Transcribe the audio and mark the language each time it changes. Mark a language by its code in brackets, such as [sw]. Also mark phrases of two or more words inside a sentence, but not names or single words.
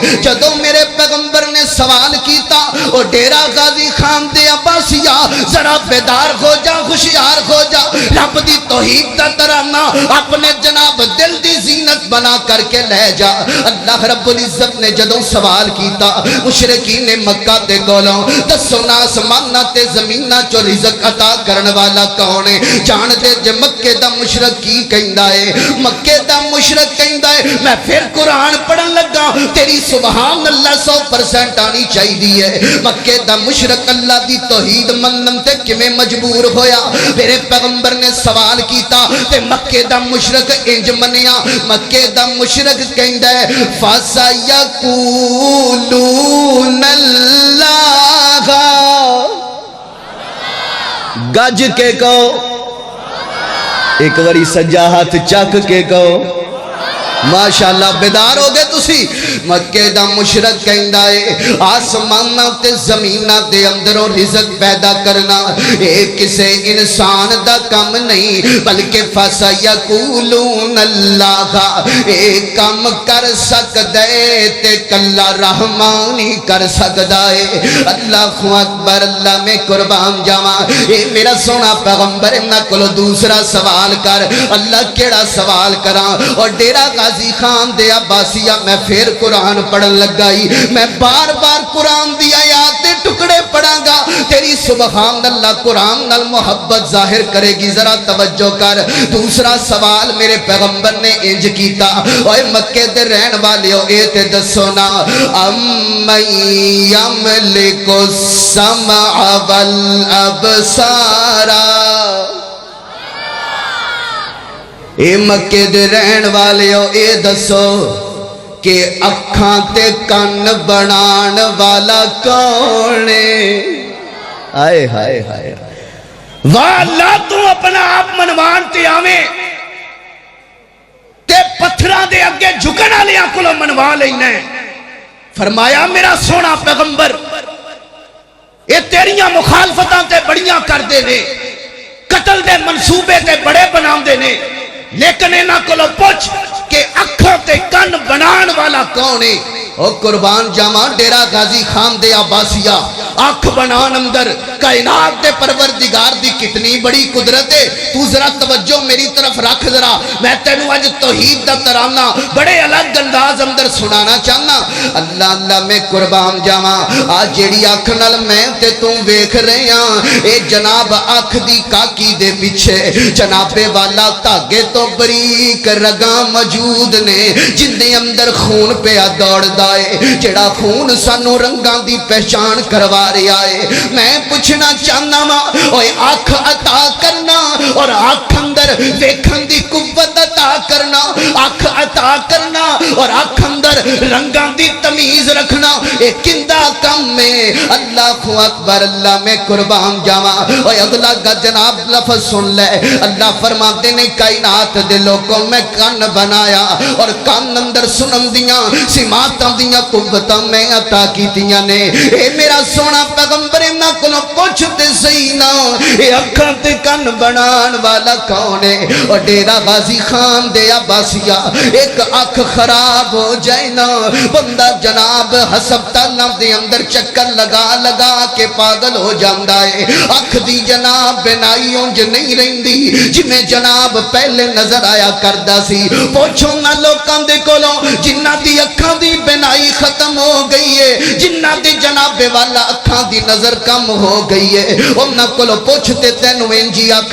[pa] جدوں میرے پیغمبر نے سوال کیتا اور ڈیرہ غازی خان دے عباسیہ ذرا بیدار ہو جا، ہوشیار ہو جا، رب دی توحید دا ترانہ اپنے جناب دل دی زینت بنا کر کے لے جا۔ اللہ رب العزت نے جدوں سوال کیتا مشرکین مکہ تے کولوں دسو نا آسمانہ تے زمینہ چو رزق عطا کرن والا کون ہے؟ جان دے جے مکے دا مشرک کی کہندا ہے؟ مکے دا مشرک کہندا ہے میں پھر قرآن پڑھن لگا تیری سبحان اللہ 100% آنی چاہیے ہے۔ مکے دا مشرک اللہ دی توحید منن تے کیویں مجبور ہویا؟ میرے پیغمبر نے سوال کیتا تے مکے دا مشرک انج منیا۔ مکے دا مشرک کہندا ہے [ar] فَسَيَقُولُونَ اللَّهَ، [pa] گج کے کہو، ایک وری سجا ہاتھ چک کے کہو ماشاءاللہ بیدار ہو گئے تسی مکے دا مشرک کہندا ہے آسماناں تے زمیناں دے اندروں رزق پیدا کرنا اے کسے انسان دا کم نہیں بلکہ [ar] فَسَيَقُولُونَ اللَّهَ [pa] اے کم کر سکدے تے کلا رحمان ہی کر سکدا ہے [ar] اللہ اکبر [pa] اللہ میں قربان جاواں اے میرا سونا پیغمبر انہاں کولو دوسرا سوال کر اللہ کیڑا سوال کراں اور ڈیرا غازی خان دے عباسیہ میں پھر قرآن پڑھن لگائی میں بار بار قرآن دی آیات دے ٹکڑے پڑھاں گا تیری سبحان اللہ قرآن نال محبت ظاہر کرے گی ذرا توجہ کر دوسرا سوال میرے پیغمبر نے انج کیتا اوے مکے دے رہن والیو اے تے دسو نا [ar] امن یملک السمع والابصار [pa] اے مکے دے رہن والیو اے دسو کہ اکھاں تے کن بنان والا کون ہے آئے ہائے ہائے واہ اللہ تو اپنا آپ منوان تے آویں تے پتھراں دے اگے جھکن والیاں کولوں منوا لینا ہے فرمایا میرا سونا پیغمبر اے تیریاں مخالفتاں تے بڑیاں کر دے نے قتل دے منصوبے تے بڑے بناؤں دے نے لیکن انہاں کولو پوچھ کہ اکھاں تے کن بنان والا کون ہے او قربان جاواں ڈیرا غازی خان دے عباسیہ آنکھ بنان اندر کائنات دے پروردگار دی کتنی بڑی قدرت ہے تو ذرا توجہ میری طرف رکھ ذرا میں تینوں اج توحید دا ترانہ بڑے الگ انداز اندر سنانا چاہنا اللہ اللہ میں قربان جاواں آج جیڑی آنکھ نال میں تے تو ویکھ رہے ہاں اے جناب آنکھ دی کاکی دے پیچھے جناب والا دھاگے تو بریک رگاں موجود نے جن دے اندر خون پیا دوڑدا ہے جڑا خون سانو رنگاں دی پہچان کروا رہا ہے میں پوچھنا چاہنا وا اوے آنکھ عطا کرنا اور آنکھ اندر ویکھن دی قوت عطا کرنا آنکھ عطا کرنا اور آنکھ اندر رنگاں دی تمیز رکھنا اے کیندا کم ہے [ar] اللہ اکبر [pa] اللہ میں قربان جاواں اوے اگلا جناب لفظ سن لے اللہ فرماتے نے کائنات دے لوگوں میں کان بنایا اور کان اندر سنن دیاں سماعتاں دیاں قوتاں میں عطا کیتیاں نے اے میرا سونا پیغمبر انہاں کولوں پوچھ تے صحیح نا اے اکھاں تے کان بنان والا کون ہے اور ڈیرا غازی خان دے عباسیہ ایک اکھ خراب ہو جائے نا بندہ جناب ہسپتالاں دے اندر چکر لگا لگا کے پاگل ہو جاندا ہے اکھ دی جناب بنائی اونج نہیں رہندی جویں جناب پہلے نظر آیا کردا سی پوچھو نا لوکاں دے کولوں جنہاں دی اکھاں دی بنائی ختم ہو گئی ہے جنہاں دی جناب والا اکھاں دی نظر کم ہو گئی ہے انہاں کولوں پوچھتے تینوں انجی